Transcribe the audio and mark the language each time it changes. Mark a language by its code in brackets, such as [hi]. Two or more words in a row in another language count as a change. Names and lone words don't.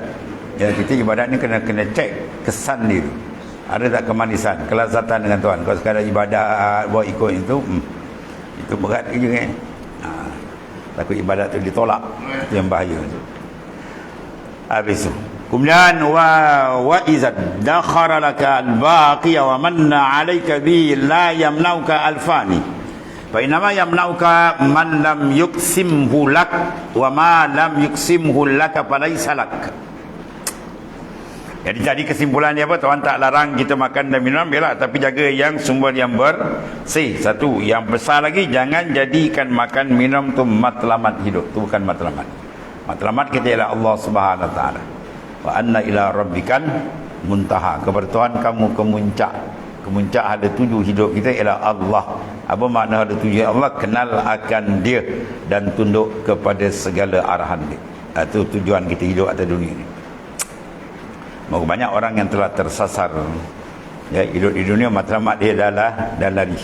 [ms] Ya, kita ibadat ni kena cek kesan dia tu. Ada tak kemanisan, kelazatan dengan Tuhan. Kalau sekadar ibadat buat ikut itu berat je kan. Takut ibadat tu ditolak, itu yang bahaya tu. Habis tu kemudian [ar] وإذا ادخر لك الباقي ومن عليك بألا يمنعك الفاني فإنما يمنعك من لم يقسمه لك وما لم يقسمه لك فليس لك. [ms] Jadi kesimpulan dia apa? Tuhan tak larang kita makan dan minum, biarlah, tapi jaga yang sumber yang bersih. Satu, yang besar lagi, jangan jadikan makan minum tu matlamat hidup. Tu bukan matlamat. Matlamat kita ialah [ar] الله سبحانه وتعالى. وأن إلى ربك المنتهى. [ms] Kepada Tuhan kamu kemuncak. Kemuncak ada tuju hidup kita ialah Allah. Apa makna ada tuju Allah? Kenal akan dia dan tunduk kepada segala arahan dia. Itu tujuan kita hidup atas dunia ni. Banyak orang yang telah tersasar, ya, hidup di dunia matlamat dia dah lari.